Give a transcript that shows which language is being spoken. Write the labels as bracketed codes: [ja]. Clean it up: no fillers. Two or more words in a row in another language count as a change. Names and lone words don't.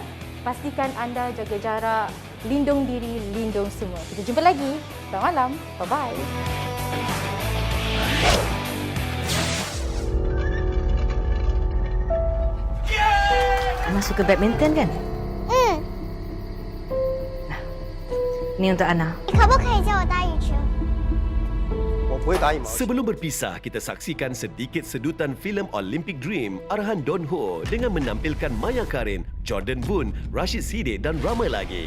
[ms] Pastikan anda jaga jarak, lindung diri, lindung semua. Kita jumpa lagi. Selamat malam. Bye-bye. Ana suka badminton kan? Ni untuk Ana. [zh] 你可不可以教我打羽球？ [ms] Sebelum berpisah, kita saksikan sedikit sedutan filem Olympic Dream arahan Don Ho dengan menampilkan Maya Karin, Jordan Boon, Rashid Siddiq dan ramai lagi.